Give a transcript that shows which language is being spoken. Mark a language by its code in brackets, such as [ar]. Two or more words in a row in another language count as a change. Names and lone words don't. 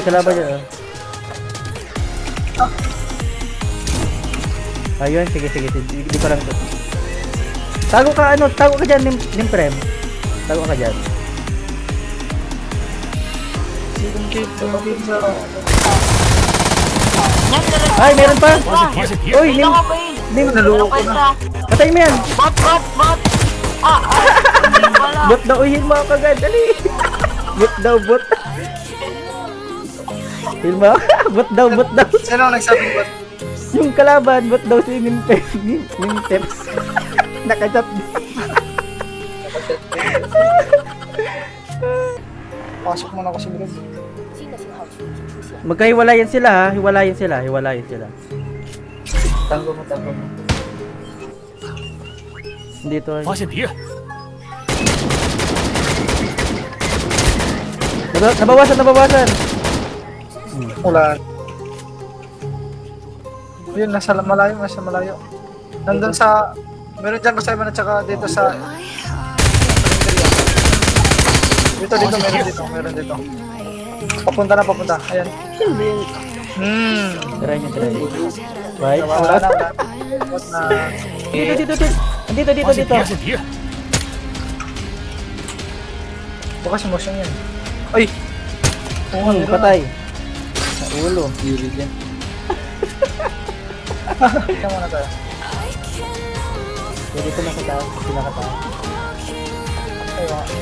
[tl] May kalaban dyan oh. Ayun, sige. Di pa lang to. Tago ka dyan, Nimprem. Tago ka dyan. Ay, meron pa! [zh] 发现敌人， [tl] Uy, Nim, Naloko na. patay mo yan! Bot! Wala. Bot daw, uy, hilma ka agad, dali! Bot daw. Hilma, bot daw. Sino ang nagsabing ba't? Yung kalaban, bot daw si Nimtem. Nakachat. Pasok muna ako sa loob. Magkahiwalayan sila ha, hiwalayan sila. Tango mo. Dito. [zh] 发现敌人， [tl] Nabawasan. Wala. Yun, nasa malayo. Nandun sa... Meron dyan basta at saka dito sa... Dito, meron dito. Papunta. Ayan. Try nyo. Right? Wala na. What na... Dito. [zh] 发现敌人， [tl] Bukas motion yan. Ay! Patay. Sa ulo. Ikaw muna tayo. Dito na sa taas. Pinakataas. Ay, mga...